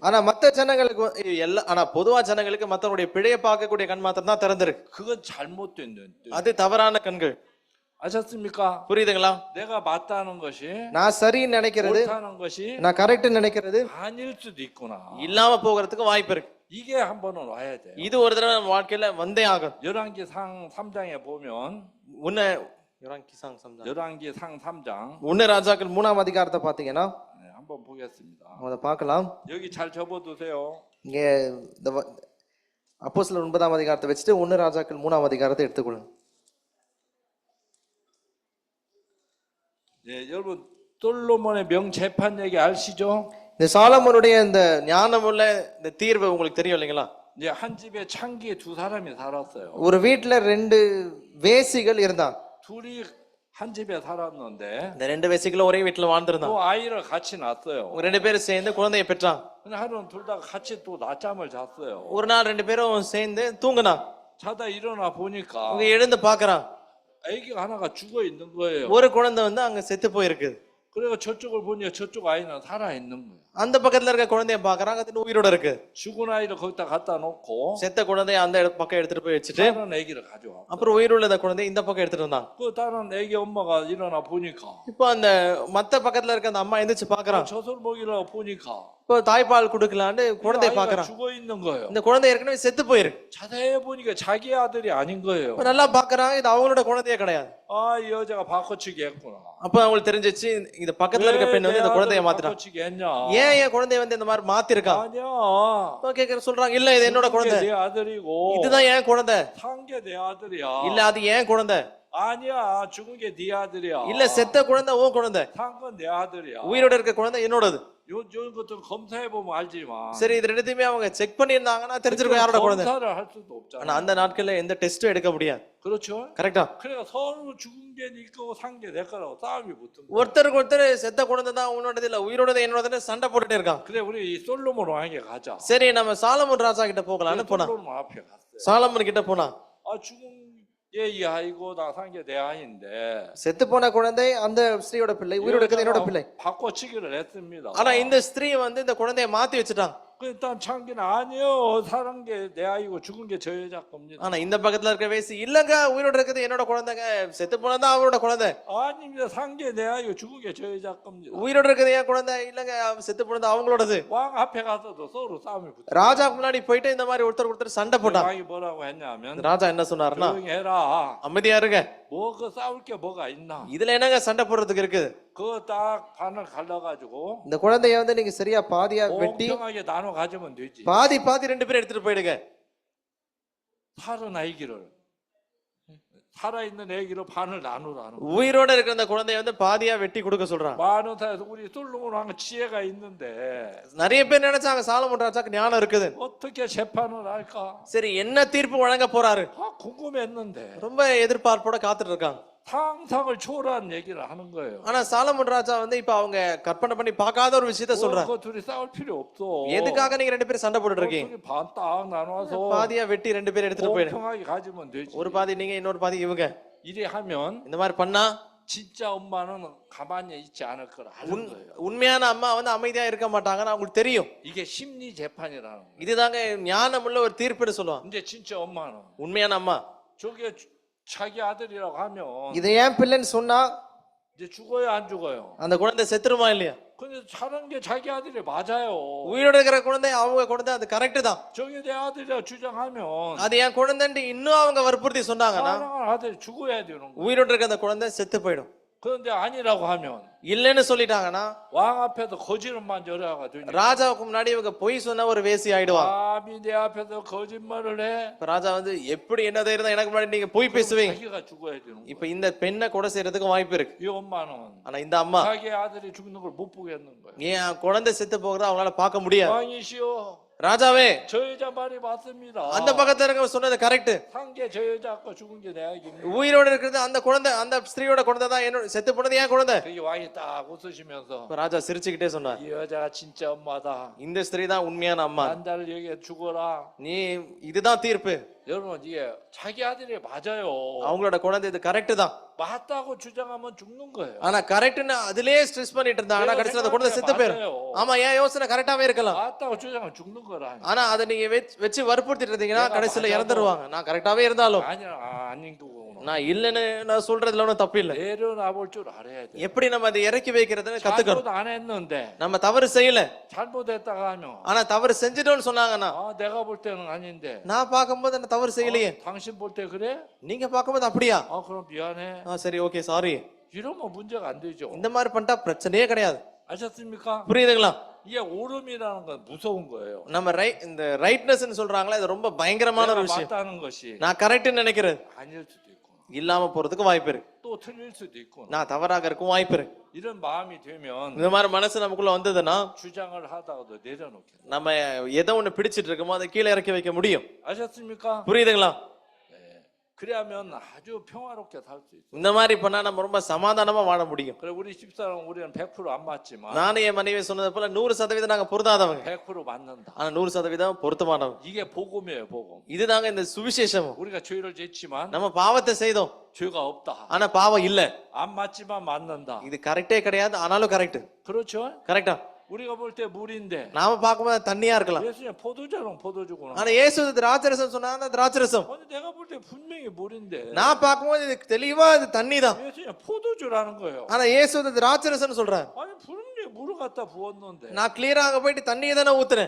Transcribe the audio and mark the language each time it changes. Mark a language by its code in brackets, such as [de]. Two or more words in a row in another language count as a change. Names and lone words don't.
[ta] ஆனா மத்த ஜனங்களுக்கு ஆனா பொதுவா ஜனங்களுக்கு மத்தவங்களுடைய பிழையை பார்க்கக்கூடிய கண் மாத்திரம் தான் திறந்திருக்கு. [ko] 그건 잘못된 눈. [ta] அது தவறான கண்கள். [ko] 아셨습니까? [ta] புரியுதுங்களா? [ko] 내가 맞다는 것이 [ta] நான் சரின்னு நினைக்கிறது, [ko] 옳다는 것이 [ta] நான் கரெக்ட் நினைக்கிறது [ko] 아닐 수도 있구나. [ta] இல்லாம போகிறதுக்கு வாய்ப்பு இருக்கு. [ko] 이게 한 번은 와야 돼요. [ta] இது ஒரு தடவை நம்ம வாழ்க்கையில வந்தே ஆகும். [ko] 열왕기상 3장에 보면 உன்ன 열왕기상 3장. 열왕기상 3장 [ta] உன்ன ராஜாக்கள் 3ஆம் அதிகாரத்தை பார்த்தீங்கன்னா [ko] 네, 한번 보겠습니다. [ta] அதை பார்க்கலாம். [ko] 여기 잘 접어두세요. [ta] இங்கே இந்த அப்போஸ்தலர் 9ஆம் அதிகாரத்தை வச்சுட்டு 1 ராஜாக்கள் 3ஆம் அதிகாரத்தை எடுத்துக்கொள்ளுங்க. [ko] 네, 여러분 솔로몬의 명재판 얘기 아시죠? [ta] இந்த சாலமோனுடைய இந்த ஞானமுள்ள இந்த தீர்வு உங்களுக்கு தெரியும் இல்லைங்களா? [ko] 이제 한 집에 창기에 두 사람이 살았어요. [ta] ஒரு வீட்ல 2 வேசிகள் இருந்தாங்க. [ko] 둘이 한 집에 살았는데 [ta] இந்த ரெண்டு வேசிகளும் ஒரே வீட்டுல வாழ்ந்திருந்தாங்க. [ko] 또 아이를 같이 낳았어요. [ta] ரெண்டு பேரும் சேர்ந்து குழந்தையை பெற்றாங்க. [ko] 근데 하루는 둘 다 같이 또 낮잠을 잤어요. [ta] ஒரு நாள் ரெண்டு பேரும் சேர்ந்து தூங்குனாங்க. [ko] 자다 일어나 보니까 [ta] அவங்க எழுந்து பாக்குறாங்க. [ko] 아기가 하나가 죽어 있는 거예요. [ta] ஒரு குழந்தை வந்து அங்க செத்து போயிருக்கு. [ko] 그래서 저쪽을 보니 저쪽 아이는 살아 있는 거예요. [ta] அந்த பக்கத்துல இருக்க குழந்தைய பாக்குறாங்க, அது உயிரோட இருக்கு. [ko] 죽은 아이를 거기다 갖다 놓고 [ta] செத்த குழந்தைய அந்த பக்கம் எடுத்துட்டு போய் வச்சுட்டு [ko] 다른 아기를 가져와. [ta] அப்புறம் உயிருள்ள குழந்தைய இந்த பக்கம் எடுத்துட்டு வந்தாங்க. [ko] 그 다른 아기 엄마가 일어나 보니까 [ta] இப்போ அந்த மத்த பக்கத்துல இருக்க அந்த அம்மா எந்திரிச்சு பாக்குறாங்க. [ko] 젖을 먹이려고 보니까 [ta] இப்போ தாய்ப்பால் கொடுக்கலான்னு குழந்தைய [ko] 아이가 [ta] பாக்குறாங்க. [ko] 죽어 있는 거예요. [ta] இந்த குழந்தை ஏற்கனவே செத்து போயிருக்கு. [ko] 자세히 보니까 자기 아들이 아닌 거예요. [ta] இப்போ நல்லா பாக்குறாங்க, இது அவங்களோட குழந்தையே கிடையாது. [ko] 아, 이 여자가 바꿔치기 했구나. [ta] அப்ப அவங்களுக்கு தெரிஞ்சிச்சு இந்த பக்கத்துல இருக்க பெண் வந்து இந்த குழந்தைய மாத்திரா. [ko] 바꿔치기 했냐? [ta] ஏன் என் குழந்தைய வந்து இந்த மாதிரி மாத்திருக்கா? [ko] 아니야. [ta] அப்ப கேக்குற சொல்றாங்க, இல்ல இது என்னோட குழந்தை, [ko] 내 아들이고 [ta] இதுதான் என் குழந்தை. [ko] 산 게 내 아들이야. [ta] இல்ல அது என் குழந்தை. [ko] 아니야, 죽은 게 네 아들이야. [ta] இல்ல செத்த குழந்தை உன் குழந்தை. [ko] 산 건 내 아들이야. [ta] உயிரோட இருக்க குழந்தை என்னோடது. [ko] 요 것도 검사해 보면 알지만. [ta] சரி, இது ரெண்டுத்தையுமே அவங்க செக் பண்ணியிருந்தாங்கன்னா தெரிஞ்சிருக்கும் யாரோட குழந்தை. [ko] 검사를 할 수도 없잖아. [ta] ஆனா அந்த நாட்கள்ல எந்த டெஸ்டும் எடுக்க முடியாது. [ko] 그렇죠? [ta] கரெக்டா? [ko] 그러니까 서로 죽은 게 네 거고 산 게 내 거라고 싸움이 붙은 거야. [ta] ஒருத்தருக்கு ஒருத்தர் செத்த குழந்தை தான் உன்னோடது இல்ல உயிரோடது என்னோடதுன்னு சண்டை போட்டுட்டே இருக்காங்க. [ko] 그래 우리 이 솔로몬 왕에게 가자. [ta] சரி, நம்ம சாலமோன் ராஜா கிட்ட போகலாம்னு போனா. [ko] 솔로몬 앞에 갔어요. [ta] சாலமோன் கிட்ட போனா, [ko] 아 죽은 게 이 아이고 나 산 게 내 아이인데. [ta] செத்து போன குழந்தை அந்த ஸ்திரீயோட பிள்ளை, உயிரோட இருக்கிறது என்னோட பிள்ளை. [ko] 바꿔치기를 했습니다. [ta] ஆனா இந்த ஸ்திரீ வந்து இந்த குழந்தைய மாத்தி வச்சுட்டாங்க. [ko] 일단 창기는 아니요, 사는 게 내 아이고 죽은 게 저 여자 겁니다. [ta] ஆனா இந்த பக்கத்துல இருக்க வேசி, இல்லங்க உயிரோட இருக்கிறது என்னோட குழந்தைங்க, செத்து போனதான் அவரோட குழந்தை. [ko] 아닙니다. 산 게 내 아이고 죽은 게 저 여자 겁니다. [ta] உயிரோட இருக்கிறது என் குழந்தை, இல்லங்க செத்து போனது அவங்களோடது. [ko] 왕 앞에 가서도 서로 싸움이 붙어. [ta] ராஜா முன்னாடி போயிட்டு இந்த மாதிரி ஒருத்தர் சண்டை போட்டாங்க. [ko] 왕이 뭐라고 했냐면 [ta] ராஜா என்ன சொன்னாருன்னா, [ko] 조용히 해라. [ta] அமைதியா இருங்க, [ko] 뭐 그 싸울 게 뭐가 있나? [ta] இதுல என்னங்க சண்டை போடுறதுக்கு இருக்குது. [ko] 그거 딱 반을 갈라가지고 [ta] இந்த குழந்தைய வந்து நீங்க சரியா பாதியா வெட்டி [ko] 공평하게 나눠 가지면 되지. [ta] பாதி ரெண்டு பேரும் எடுத்துட்டு போயிடுங்க. [ko] 살은 아기를 살아있는 애기로 반을 나누라는. [ta] உயிரோட இருக்கிற அந்த குழந்தைய வந்து பாதியா வெட்டி கொடுக்க சொல்றாங்க. [ko] 많은 사에서 우리 솔로몬 왕 지혜가 있는데 [ta] நிறைய பேர் நினைச்சாங்க சாலமோன் ராஜாக்கு ஞானம் இருக்குது. [ko] 어떻게 재판을 할까? [ta] சரி, என்ன தீர்ப்பு வழங்க போறாரு? [ko] 궁금했는데 [ta] ரொம்ப எதிர்பார்ப்போட காத்துட்டு இருக்காங்க. [ko] 상상을 초월한 얘기를 하는 거예요. [ta] ஆனா சாலமோன் ராஜா வந்து இப்ப அவங்க கற்பனை பண்ணி பார்க்காத ஒரு விஷயத்த சொல்றாரு. [ko] 그거 둘이 싸울 필요 없어. [ta] எதுக்காக நீங்க ரெண்டு பேரும் சண்டை போட்டுட்டு இருக்கீங்க? [ko] 둘이 반딱 나눠서 [ta] பாதியா வெட்டி ரெண்டு பேரும் எடுத்துட்டு போயிடு. [ko] 공평하게 가지면 되지. [ta] ஒரு பாதி நீங்க, இன்னொரு பாதி இவங்க. [ko] 이래 하면 [ta] இந்த மாதிரி பண்ணா [ko] 진짜 엄마는 가만히 있지 않을 걸 아는 거예요. [ta] உண்மையான அம்மா வந்து அமைதியா இருக்க மாட்டாங்கன்னு அவங்களுக்கு தெரியும். [ko] 이게 심리 재판이라는 거예요. [ta] இதுதாங்க ஞானமுள்ள ஒரு தீர்ப்புன்னு சொல்லுவாங்க. [ko] 이제 진짜 엄마는 [ta] உண்மையான அம்மா [ko] 저게 자기 아들이라고 하면 [ta] இதை ஏன் பிள்ளைன்னு சொன்னா [ko] 이제 죽어요 안 죽어요? [ta] அந்த குழந்தை செத்துருமா இல்லையா? [ko] 근데 사는 게 자기 아들이 맞아요. [ta] உயிரோட இருக்கிற குழந்தை அவங்க குழந்தை, அது கரெக்ட் தான். [ko] 저게 내 아들이라 주장하면 [ta] அது என் குழந்தைன்னு இன்னும் அவங்க வற்புறுத்தி சொன்னாங்கன்னா [ko] 사랑하는 아들이 죽어야 되는 거예요. [ta] உயிரோட இருக்க அந்த குழந்தை செத்து போயிடும். [ko] 그런데 아니라고 하면 [ta] இல்லைன்னு சொல்லிட்டாங்கன்னா [ko] 왕 앞에서 거짓말만 열어가 되니까 [ta] ராஜாவுக்கு முன்னாடி இவங்க பொய் சொன்ன ஒரு வேசி ஆயிடுவாங்க. [ko] 감히 내 앞에서 거짓말을 해? [ta] இப்ப ராஜா வந்து எப்படி என்ன தைரியம் எனக்கு முன்னாடி நீங்க பொய் பேசுவீங்க? [ko] 자기가 죽어야 되는 거예요. [ta] இப்ப இந்த பெண்ணை கொலை செய்யறதுக்கு வாய்ப்பு இருக்கு. [ko] 이 엄마는 [ta] ஆனா இந்த அம்மா [ko] 자기 아들이 죽는 걸 못 보겠는 거예요. [ta] ஏன் குழந்தை செத்து போகிறத அவங்களால பார்க்க முடியாது. [ko] 왕이시여, [ta] ராஜாவே, [ko] 저 여자 말이 맞습니다. [ta] அந்த பக்கத்துல இருக்க சொன்னது கரெக்ட். [ko] 상계 저 여자 아까 죽은 게 내 아기입니다. [ta] உயிரோட இருக்கிறது அந்த குழந்தை, அந்த ஸ்திரீயோட குழந்தை தான், என்னோட செத்து போனது ஏன் குழந்தை. [ko] 그게 왕이 딱 웃으시면서 [ta] இப்ப ராஜா சிரிச்சுக்கிட்டே சொன்னார், [ko] 이 여자가 진짜 엄마다. [ta] இந்த ஸ்திரீ தான் உண்மையான அம்மா. [ko] 난다를 여기에 죽어라. [ta] நீ இதுதான் தீர்ப்பு. [ko] 여러분 이게 자기 아들이 맞아요. [ta] அவங்களோட குழந்தை இது கரெக்ட் தான். [ko] 맞다고 주장하면 죽는 거예요. [ta] ஆனா கரெக்ட்னு அதுலயே ஸ்ட்ரெஸ் பண்ணிட்டு இருந்தா, ஆனா கடைசில அந்த குழந்தை செத்து போயிடும். ஆமா, ஏன் யோசனை கரெக்டாவே இருக்கலாம். [ko] 맞다고 주장하면 죽는 거라. [ta] ஆனா அதை நீங்க வச்சு வற்புறுத்திட்டு இருந்தீங்கன்னா கடைசில இறந்துருவாங்க. நான் கரெக்டாவே இருந்தாலும் [ko] 아니야 아닌 거고. [ta] நான் இல்லைன்னு நான் சொல்றதுல ஒன்றும் தப்பு இல்லை. [ko] 내려놔 볼 줄 알아야 돼. [ta] எப்படி நம்ம அதை இறக்கி வைக்கிறதுன்னு கத்துக்கணும். [ko] 잘못 안 했는데 [ta] நம்ம தவறு செய்யல, [ko] 잘못했다가 하면 [ta] ஆனா தவறு செஞ்சிட்டோம்னு சொன்னாங்கன்னா, [ko] 아 내가 볼 때는 아닌데 [ta] நான் பார்க்கும்போது நான் தவறு செய்யலையே, [ko] 당신 볼 때 그래? [ta] நீங்க பார்க்கும்போது அப்படியா? [ko] 아 그럼 미안해. [ta] சரி, [en] okay, sorry. [ko] 이러면 문제가 안 되죠. [ta] இந்த மாதிரி பண்ணிட்டா பிரச்சனையே கிடையாது. [ko] 아셨습니까? [ta] புரியுதுங்களா? [ko] 이게 오름이라는 건 무서운 거예요. [ta] நம்ம இந்த ரைட்னஸ் சொல்றாங்களே, அது ரொம்ப பயங்கரமான ஒரு [ko] 내가 [ta] விஷயம். [ko] 맞다는 것이 [ta] நான் கரெக்ட்னு நினைக்கிறது [ko] 아닐 수도 있고 [ta] இல்லாம போறதுக்கு வாய்ப்பு இருக்கு. [ko] 또 틀릴 수도 있고 [ta] நான் தவறாக இருக்கும் வாய்ப்பு இருக்கு. [ko] 이런 마음이 되면 [ta] இந்த மாதிரி மனசு நமக்குள்ள வந்ததுன்னா [ko] 주장을 하다가도 내려놓게. [ta] நம்ம எதை ஒண்ணு பிடிச்சிட்டு இருக்கோமோ அதை கீழே இறக்கி வைக்க முடியும். [ko] 아셨습니까? [ta] புரியுதுங்களா? [ko] 그래야면 아주 평화롭게 살 수 있어요. [ta] இந்த மாதிரி பண்ணா நம்ம ரொம்ப சமாதானமா வாழ முடியும். [ko] 그래 우리 집사람 우리는 100% 안 맞지만 [ta] நானும் என் மனைவி சொன்னது போல 100% நாங்க பொருந்தாதவங்க, [ko] 100% 맞는다. [ta] ஆனா 100% பொருத்தமானவங்க. [ko] 이게 복음이에요, 복음. [ta] இதுதாங்க இந்த சுவிசேஷம். [ko] 우리가 죄를 짓지만 [ta] நம்ம பாவத்தை செய்தோம், [ko] 죄가 없다. [ta] ஆனா பாவம் இல்ல. [ko] 안 맞지만 맞는다. [ta] இது கரெக்டே கிடையாது, ஆனாலும் கரெக்ட். [ko] 그렇죠? [ta] கரெக்டா? [ko] 우리가 볼 때 물인데 [ta] நாம பார்க்கும்போது தண்ணியா இருக்கலாம், [ko] 예수님 포도주랑 포도주구나. [ta] ஆனா இயேசு திராட்சரசம் சொன்னா அந்த திராட்சரசம். [ko] 아니 내가 볼 때 분명히 물인데 [ta] நான் பார்க்கும்போது இது தெளிவா இது தண்ணி தான், [ko] 예수님 포도주라는 거예요. [ta] ஆனா இயேசு திராட்சரசம் சொல்றாரு. [ko] 아니 분명히 물을 갖다 부었는데 [ta] நான் கிளியரா அங்க போயிட்டு தண்ணியை தானே ஊத்துறேன்,